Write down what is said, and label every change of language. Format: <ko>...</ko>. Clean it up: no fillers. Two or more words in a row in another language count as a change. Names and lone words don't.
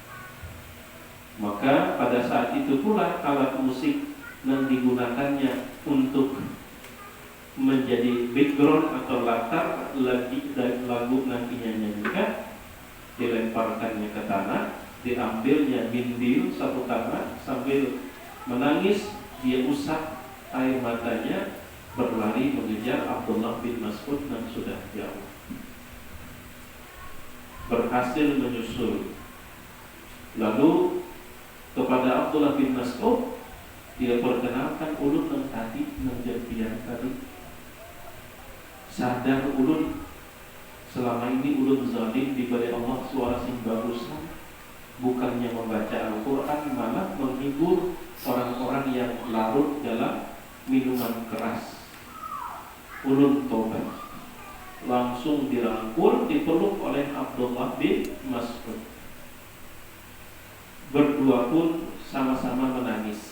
<id>Maka pada saat itu pula alat musik yang digunakannya untuk menjadi background atau latar lagu nantinya nyanyikan, dilemparkannya ke tanah, diambilnya bindil satu tangan sambil menangis, dia usap air matanya berlari mengejar Abdullah bin Mas'ud yang sudah jauh. Berhasil menyusul. Lalu kepada Abdullah bin Mas'ud dia perkenalkan ulun yang tadi menjadian tadi. Sadar ulun selama ini ulun zalim diberi Allah suara sing bagusan, bukannya membaca Al-Quran malah menghibur orang-orang yang larut dalam minuman keras. Ulun tobat, langsung dirangkul, dipeluk oleh Abdullah bin Mas'ud. Berdua pun sama-sama menangis.</id>